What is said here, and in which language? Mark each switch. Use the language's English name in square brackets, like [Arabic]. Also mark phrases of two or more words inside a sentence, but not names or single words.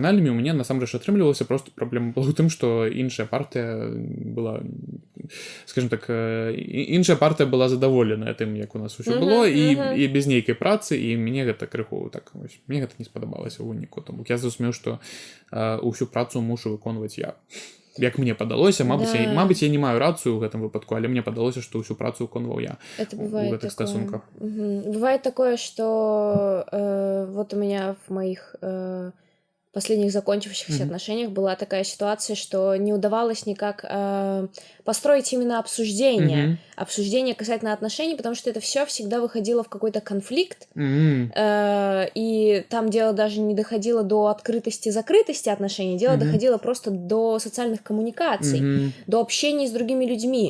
[Belarusian] У мяне насамрэч атрымлівалася, просто праблема была ў тым, што іншая партыя была, [Russian] скажем так, [Belarusian] іншая партыя была задаволеная тым, як у нас усё было, і без нейкай працы, і мне гэта крыху так, вось, мне гэта не спадабалася ў выніку, таму я зразумеў, што ўсю працу мушу выконваць я. Як мне падалося, мабыць, я не маю рацыю ў гэтым выпадку, але мне падалося, што ўсю працу выконваў я ў гэтых стасунках. [Russian] Бывает такое, что вот у меня в моих последних закончившихся отношениях была такая ситуация, что не удавалось никак построить именно обсуждение касательно отношений, потому что это все всегда выходило в какой-то конфликт, и там дело даже не доходило до открытости-закрытости отношений, дело доходило просто до социальных коммуникаций, до общения с другими людьми.